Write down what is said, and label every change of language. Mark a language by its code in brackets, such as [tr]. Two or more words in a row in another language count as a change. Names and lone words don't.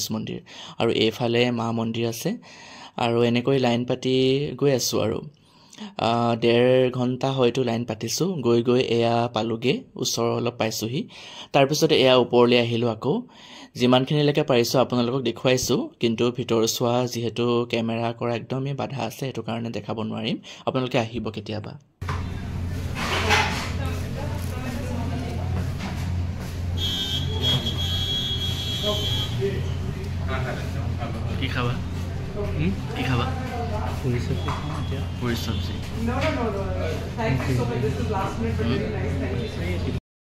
[as] মন্দিৰ আৰু এইফালে মা মন্দিৰ আছে আৰু এনেকৈ লাইন পাতি গৈ আছো আৰু 1.5 ঘণ্টা হয়তো লাইন পাতিছো গৈ এয়া পালুগে ওচৰ অলপ পাইছোহি তাৰ পিছত এয়া ওপৰলৈ আহিলো আকৌ যিমানখিনিলৈকে পাৰিছো আপোনালোকক দেখুৱাইছো কিন্তু ভিতৰ চোৱা যেহেতু কেমেৰা কৰা একদমই বাধা আছে হেতু কাৰণে দেখাব নোৱাৰিম আপোনালোকে আহিব কেতিয়াবা কি খাবা কি খাবা [hi] पूरी सब्जी पूरी सब्जी [en] no thank you so much this is last minute but really nice thank you